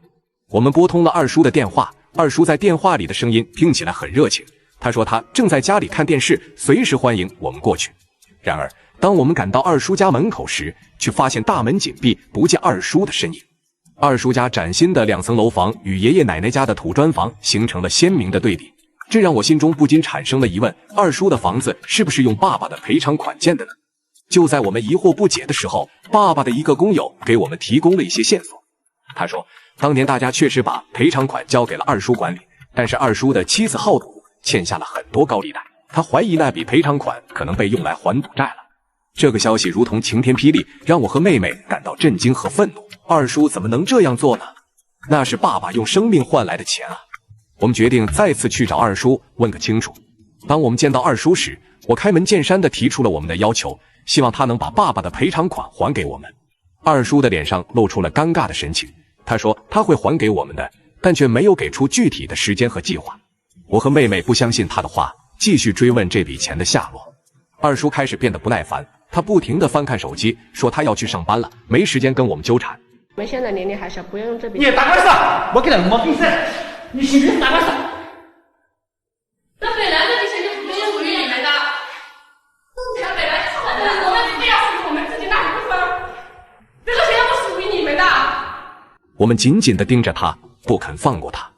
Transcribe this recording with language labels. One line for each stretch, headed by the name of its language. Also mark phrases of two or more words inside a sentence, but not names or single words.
Chinese: 我們撥通了二叔的電話，二叔在電話裡的聲音聽起來很熱情。他說他正在家裡看電視，隨時歡迎我們過去。然而，當我們趕到二叔家門口時，卻發現大門緊閉，不見二叔的身影。二叔家嶄新的2層樓房與爺爺奶奶家的土磚房形成了鮮明的對比，這讓我心中不禁產生了疑問：二叔的房子是不是用爸爸的賠償款建的呢？就在我們疑惑不解的时候，爸爸的一個工友給我們提供了一些線索。他說，當年大家確實把賠償款交給了二叔管理，但是二叔的妻子好賭，欠下了很多高利貸，他懷疑那筆賠償款可能被用來還賭債了。這個消息如同晴天霹靂，讓我和妹妹感到震驚和憤怒。二叔怎麼能這樣做呢？那是爸爸用生命換來的錢啊！我們決定再次去找二叔問個清楚。當我們見到二叔時，我開門見山地提出了我們的要求，希望他能把爸爸的賠償款還給我們。二叔的臉上露出了尷尬的神情，他說他會還給我們的，但卻沒有給出具體的時間和計劃。我和妹妹不相信他的話，繼續追問這筆錢的下落。二叔開始變得不耐煩，他不停地翻看手機，說他要去上班了，沒時間跟我們糾纏。我們現在年齡還小，不要用這筆。你打官司，我给他没本事，你信不信打官司？那本来这笔钱就不是属于你们的，钱本来就是我们自己要是我们自己拿一部分，这个钱不属于你们的。我們緊緊地盯着他，不肯放過他。